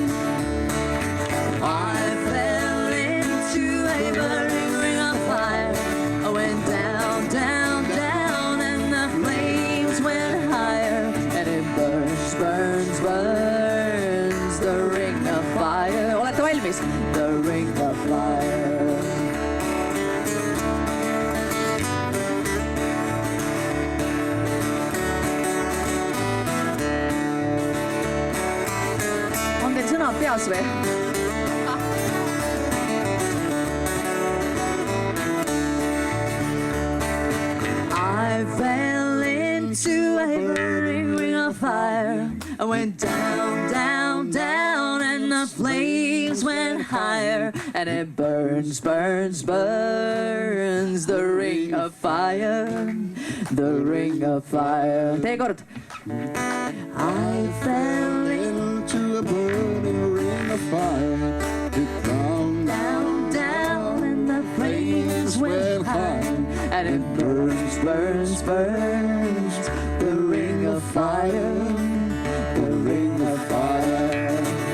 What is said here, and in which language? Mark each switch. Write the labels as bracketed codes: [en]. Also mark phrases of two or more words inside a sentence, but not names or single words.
[en] I fell into a burning ring of fire. I went down, down, down, and the flames went higher, and it burns, burns, burns. The ring of fire. [et] Olete valmis? [en] The ring of fire. [et] On teil sõnad peas või? [en] I fell into a burning ring of fire. I went down, down, down, and the flames went higher, and it burns, burns, burns. The ring of fire, the ring of fire. [et] Tee kord. [en] I fell into a burning ring of fire. It down, down, and the flames went high, and it burns, burns, burns. The ring of fire, the ring of fire.